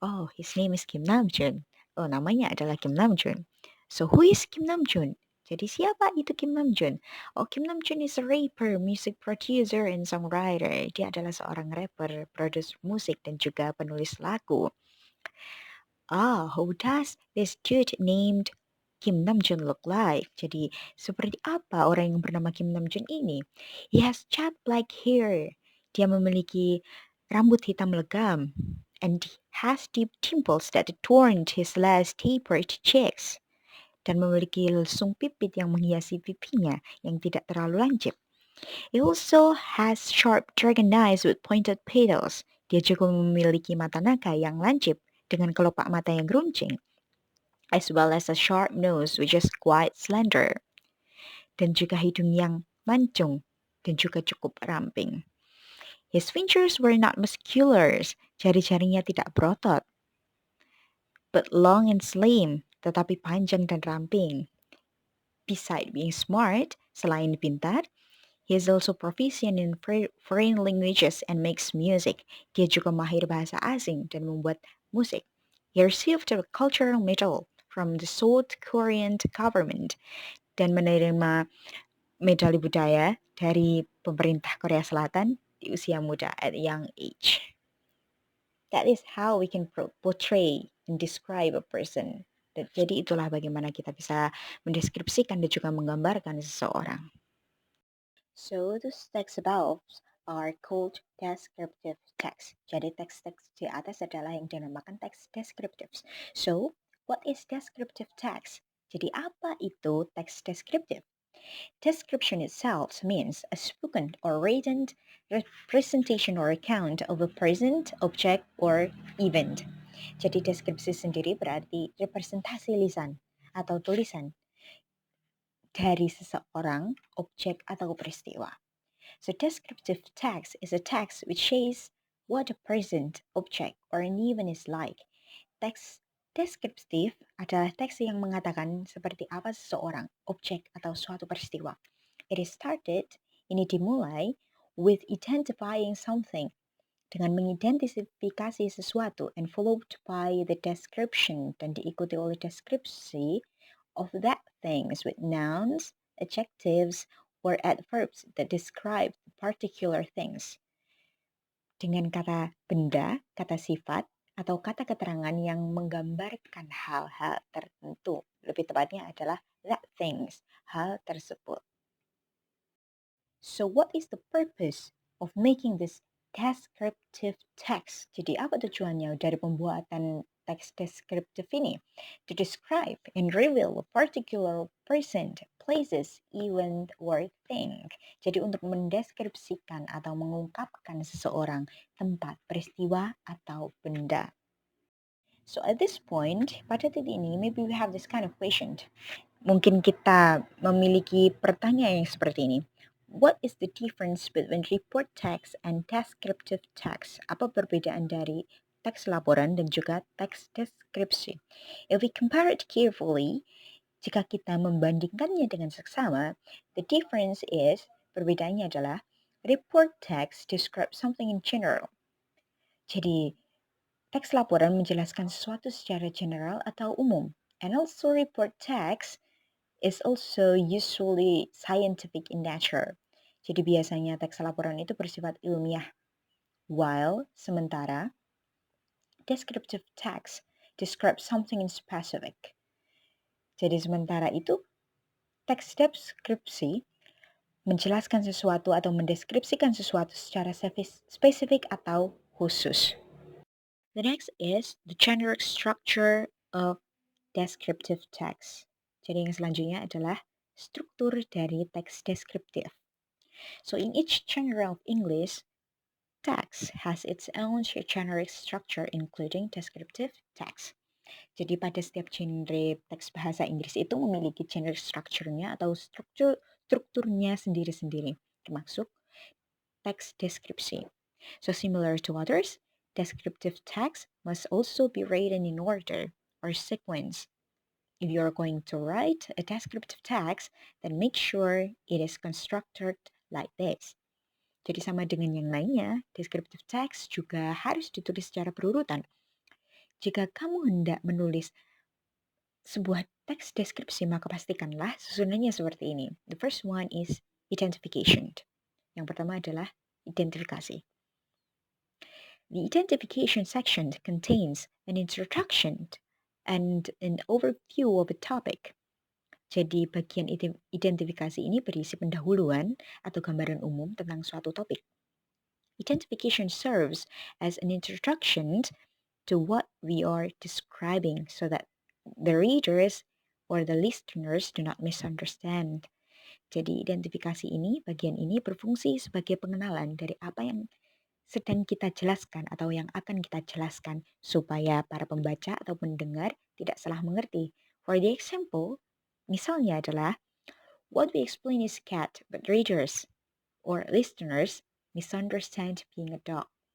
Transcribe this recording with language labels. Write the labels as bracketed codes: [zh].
[en] Oh, his name is Kim Namjoon. [id] Oh, namanya adalah Kim Namjoon. [en] So, who is Kim Namjoon? [id] Jadi, siapa itu Kim Namjoon? [en] Oh, Kim Namjoon is a rapper, music producer, and songwriter. [id] Dia adalah seorang rapper, produser musik, dan juga penulis lagu. [en] Who does this dude named Kim Namjoon look like? [id] Jadi, seperti apa orang yang bernama Kim Namjoon ini? [en] He has jet black hair. [id] Dia memiliki rambut hitam legam. [en] And has deep dimples that adorned his less tapered cheeks. [id] Dan memiliki lesung pipit yang menghiasi pipinya yang tidak terlalu lancip. [en] He also has sharp dragon eyes with pointed petals. [id] Dia juga memiliki mata naga yang lancip dengan kelopak mata yang geruncing, [en] as well as a sharp nose which is quite slender, [id] dan juga hidung yang mancung dan juga cukup ramping. [en] His fingers were not muscular, [id] jari-jarinya tidak berotot, [en] but long and slim, [id] tetapi panjang dan ramping. [en] Besides being smart, [id] selain pintar, [en] he is also proficient in foreign languages and makes music. [id] Dia juga mahir bahasa asing dan membuat musik. [en] He received a cultural medal from the South Korean government [id] dan menerima medali budaya dari pemerintah Korea Selatan di usia muda [en] at a young age. That is how we can portray and describe a person. [id] Jadi itulah bagaimana kita bisa mendeskripsikan dan juga menggambarkan seseorang. [en] So those text above are called descriptive text. [id] Jadi teks-teks di atas adalah yang dinamakan teks descriptive. [en] So what is descriptive text? [id] Jadi apa itu teks descriptive? [en] Description itself means a spoken or written representation or account of a person, object, or event. [id] Jadi deskripsi sendiri berarti representasi lisan atau tulisan dari seseorang, objek, atau peristiwa. [en] So descriptive text is a text which says what a person, object, or an event is like. [id] Teks deskriptif adalah teks yang mengatakan seperti apa seseorang, objek, atau suatu peristiwa. [en] It is started, [id] ini dimulai, [en] with identifying something, [id] dengan mengidentifikasi sesuatu, [en] and followed by the description, [id] dan diikuti oleh deskripsi [en] of that things with nouns, adjectives, or adverbs that describe particular things. [id] Dengan kata benda, kata sifat, atau kata keterangan yang menggambarkan hal-hal tertentu. Lebih tepatnya adalah [en] that things, [id] hal tersebut. [en] So what is the purpose of making this descriptive text? [id] Jadi apa tujuannya dari pembuatan teks deskriptif ini? [en] To describe and reveal a particular person, places, event, or thing. [id] Jadi untuk mendeskripsikan atau mengungkapkan seseorang, tempat, peristiwa, atau benda. [en] So at this point, [id] pada titik ini, [en] maybe we have this kind of question. [id] Mungkin kita memiliki pertanyaan yang seperti ini. [en] What is the difference between report text and descriptive text? [id] Apa perbedaan dari teks laporan dan juga teks deskripsi? [en] If we compare it carefully, [id] jika kita membandingkannya dengan seksama, [en] the difference is, [id] perbedaannya adalah, [en] report text describes something in general. [id] Jadi, teks laporan menjelaskan sesuatu secara general atau umum. [en] And also report text is also usually scientific in nature. [id] Jadi biasanya teks laporan itu bersifat ilmiah. [en] While [id] sementara [en] descriptive text describes something in specific. [id] Jadi sementara itu teks deskripsi menjelaskan sesuatu atau mendeskripsikan sesuatu secara spesifik atau khusus. [en] The next is the generic structure of descriptive text. [id] Jadi yang selanjutnya adalah struktur dari teks deskriptif. [en] So in each genre of English, text has its own generic structure including descriptive text. [id] Jadi pada setiap genre teks bahasa Inggris itu memiliki [en] generic structure-nya [id] atau strukturnya sendiri-sendiri, termasuk teks deskripsi. [en] So similar to others, descriptive text must also be written in order or sequence. If you are going to write a descriptive text, then make sure it is constructed like this. [id] Jadi sama dengan yang lainnya, descriptive text juga harus ditulis secara berurutan. Jika kamu hendak menulis sebuah teks deskripsi, maka pastikanlah susunannya seperti ini. [en] The first one is identification. [id] Yang pertama adalah identifikasi. [en] The identification section contains an introduction and an overview of a topic. [id] Jadi bagian identifikasi ini berisi pendahuluan atau gambaran umum tentang suatu topik. [en] Identification serves as an introduction to what we are describing so that the readers or the listeners do not misunderstand. [id] Jadi identifikasi ini, bagian ini berfungsi sebagai pengenalan dari apa yang sedang kita jelaskan atau yang akan kita jelaskan supaya para pembaca atau pendengar tidak salah mengerti. [en] For the example, [id] misalnya adalah [en] what we explain is cat, but readers or listeners misunderstand being a dog.